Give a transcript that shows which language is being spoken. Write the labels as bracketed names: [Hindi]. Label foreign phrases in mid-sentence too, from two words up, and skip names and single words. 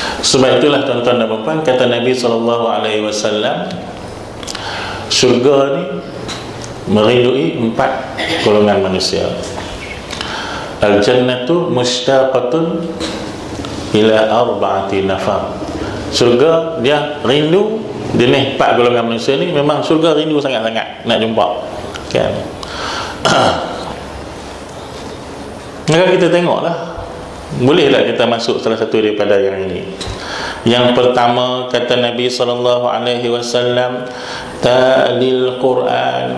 [Malay] Sebab itulah tuan-tuan dan puan-puan, kata Nabi SAW, syurga ni merindui 4 golongan manusia. [Arabic] الجنة مشتاقة إلى 4 نفر. [Malay] Syurga dia rindu, dia ni 4 golongan manusia ni memang syurga rindu sangat-sangat nak jumpa, kan? Maka kita tengoklah, bolehlah kita masuk salah satu daripada yang ini. Yang pertama, kata Nabi SAW, ta'lil Quran.